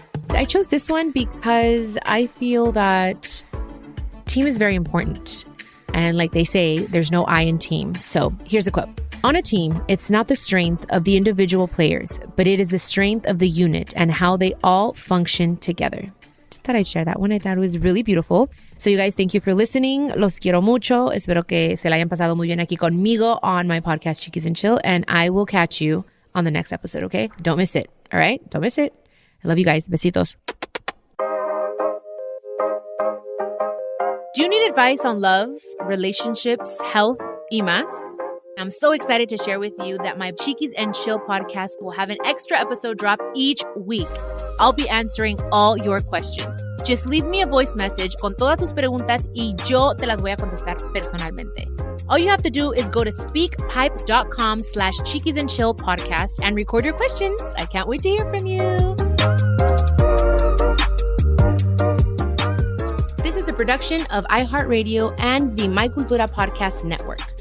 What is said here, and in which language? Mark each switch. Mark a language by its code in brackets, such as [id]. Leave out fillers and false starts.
[en] I chose this one because I feel that team is very important. And like they say, there's no I in team. So here's a quote. On a team, it's not the strength of the individual players, but it is the strength of the unit and how they all function together. Just thought I'd share that one. I thought it was really beautiful. So you guys, thank you for listening. [es] Los quiero mucho. Espero que se la hayan pasado muy bien aquí conmigo [en] on my podcast, [es] Chiquis and Chill. [en] And I will catch you on the next episode, okay? Don't miss it. All right? Don't miss it. I love you guys. Besitos. Do you need advice on love, relationships, health, [es] y más? [en] I'm so excited to share with you that my Chiquis and Chill podcast will have an extra episode drop each week. I'll be answering all your questions. Just leave me a voice message [es] con todas tus preguntas y yo te las voy a contestar personalmente. [en] All you have to do is go to speakpipe.com/Chiquis and Chill podcast and record your questions. I can't wait to hear from you. This is a production of iHeartRadio and the My Cultura Podcast Network.